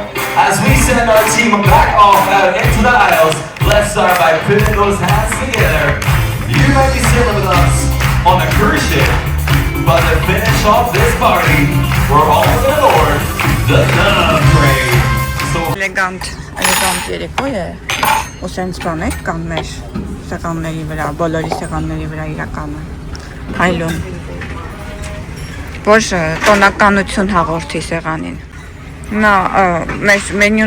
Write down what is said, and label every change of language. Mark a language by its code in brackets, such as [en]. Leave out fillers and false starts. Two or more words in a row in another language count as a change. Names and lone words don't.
[en] As we send our team back off out into the aisles, let's start by putting those hands together. You might be sailing with us on a cruise ship, but to finish off this party, we're all aboard the Love Train. So [hy] Էլեգանտ երեկո է, ու սենց բաներ կան մեր սեղանների վրա, բոլորի սեղանների վրա իրականը, հայլուն, որ տոնականություն հաղորդի սեղանին։ Նա մեր մենյուն